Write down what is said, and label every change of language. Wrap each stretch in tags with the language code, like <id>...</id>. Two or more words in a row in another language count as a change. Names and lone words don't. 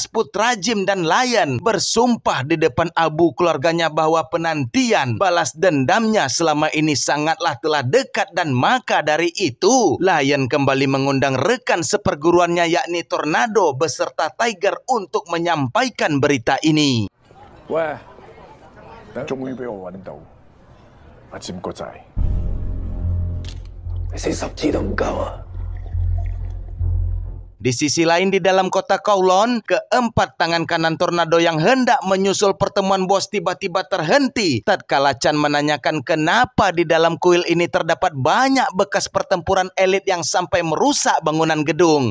<id>putra Jim, dan Lion bersumpah di depan abu keluarganya bahwa penantian balas dendamnya selama ini sangatlah telah dekat, dan maka dari itu Lion kembali mengundang rekan seperguruannya yakni Tornado beserta Tiger untuk menyampaikan berita ini.</id> <yue>Weh, 終於俾我揾到阿占個仔。</yue> <id>Di sisi lain di dalam kota Kowloon, keempat tangan kanan Tornado yang hendak menyusul pertemuan bos tiba-tiba terhenti tatkala Chan menanyakan kenapa di dalam kuil ini terdapat banyak bekas pertempuran elit yang sampai merusak bangunan gedung.</id>